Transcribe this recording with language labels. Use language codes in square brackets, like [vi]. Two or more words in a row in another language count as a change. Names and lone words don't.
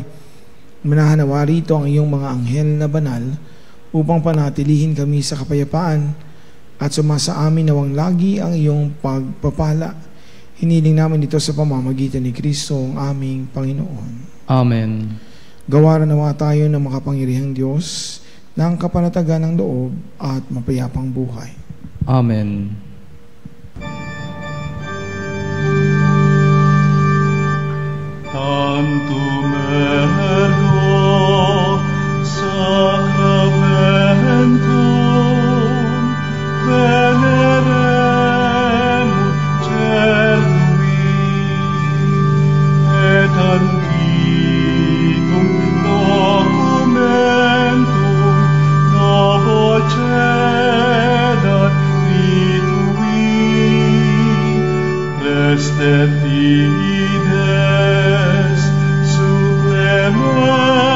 [tl] Manahanawa rito ang iyong mga anghel na banal upang panatilihin kami sa kapayapaan at sumasa amin nawang lagi ang iyong pagpapala. Hiniling namin ito sa pamamagitan ni Kristo ang aming Panginoon. Amen. Gawaran nawa tayo ng makapangyarihang Diyos ng kapanatagan ng loob at mapayapang buhay. Amen. [la] Tantum ergo sacramentum veneremur certui et antiquum documentum novo cedat ritui restet fides supplementum